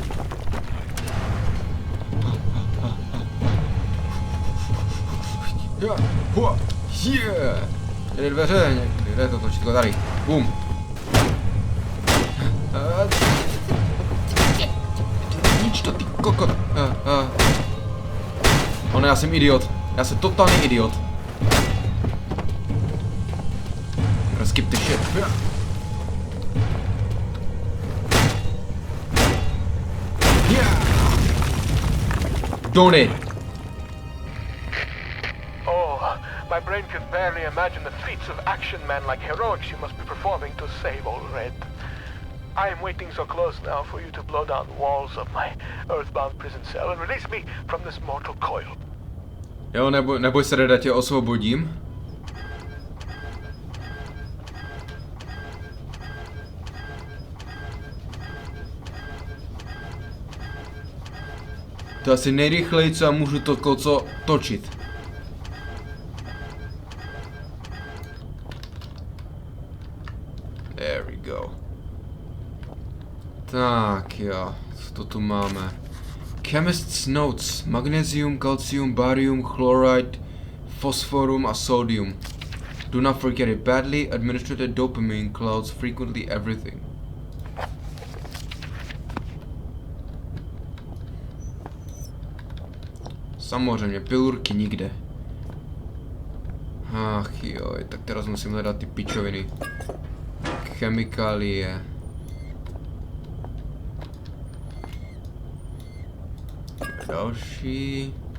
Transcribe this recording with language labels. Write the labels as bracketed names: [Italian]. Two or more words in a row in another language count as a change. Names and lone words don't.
[English] Yeah. [Czech] Jde dveře, někdy, to točítko tady. Bum. Nič to ty kokot. Ono, já jsem idiot. Já jsem totální idiot. [English] Skip the shit. Yeah. Don't it. My brain can barely imagine the feats of action man like heroics you must be performing to save old Red. I am waiting so close now for you to blow down the walls of my earthbound prison cell and release me from this mortal coil. [Czech] Jo, neboj se, Reda, tě osvobodím. To je asi nejrychleji, co já můžu to koco točit. [English] There we go. [Czech] Tak jo, co to tu máme? [English] Chemist's notes. Magnesium, calcium, barium, chloride, phosphorus a sodium. Do not forget it. Badly administered dopamine clouds frequently everything. [Czech] Samozřejmě, pilulky nikde. Ach joj, tak teraz musím hledat ty pičoviny. Chemikálie. Další.